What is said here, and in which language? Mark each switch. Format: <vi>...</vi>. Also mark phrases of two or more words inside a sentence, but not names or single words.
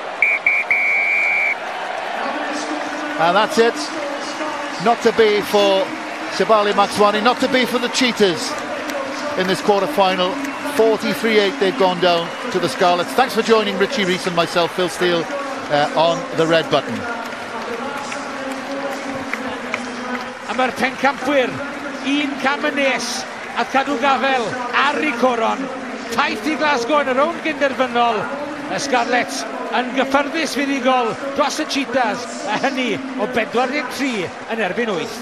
<en>And that's it. Not to be for Sibali Maxwani, not to be for the Cheetahs in this quarter-final. 43-8 they've gone down to the Scarlets. Thanks for joining Richie Rees and myself, Phil Steele, on the red button.</en> <cy>A mae'r pencampwyr, un cam yn nes, a cadw gafel ar ei coron. Taith i Glasgow yn y rown gynderfynol. Y Scarlets yn gyffyrddus fuddigol dros y Cheetahs, a hynny o 43 yn erbyn 8.</cy>